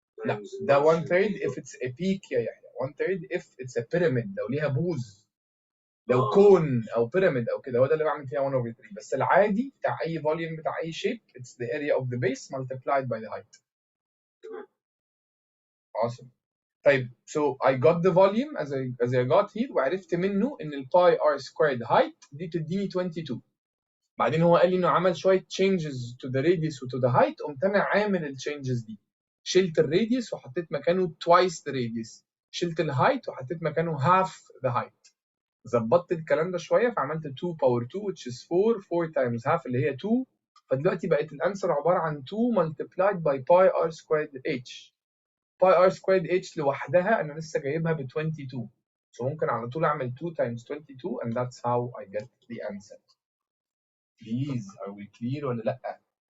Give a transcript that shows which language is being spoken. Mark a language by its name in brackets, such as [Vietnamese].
[Arabic] لا ده 1/3 [English] if it's a peak [Arabic] يا يحيى، 1/3 [English] if it's a pyramid، [Arabic] لو ليها بوز، لو كون او بيراميد او كده، هو ده اللي بعمل فيها 1/3. بس العادي بتاع اي فوليوم بتاع اي شيب [English] it's the area of the base multiplied by the height. Awesome. [Arabic] طيب [English] so I got the volume as I got here، [Arabic] وعرفت منه ان الباي ار سكويرد height دي تديني 22. بعدين هو قال لي انه عمل شويه [English] changes to the radius [Arabic] و to the height، قمت انا عامل التشينجز دي، شلت الراديوس وحطيت مكانه [English] twice the radius، [Arabic] شلت الهايت وحطيت مكانه [English] half the height. [Arabic] ظبطت الكلام ده شويه فعملت 2 باور 2 [English] which is 4 times half [Arabic] اللي هي 2. فدلوقتي بقت الانسر عباره عن 2 [English] multiplied by pi r squared h. [Arabic] pi r squared h لوحدها انا لسه جايبها ب 22، so ممكن على طول اعمل [English] 2 times 22 and that's how I get the answer. Please, are we clear [Arabic] ولا لا؟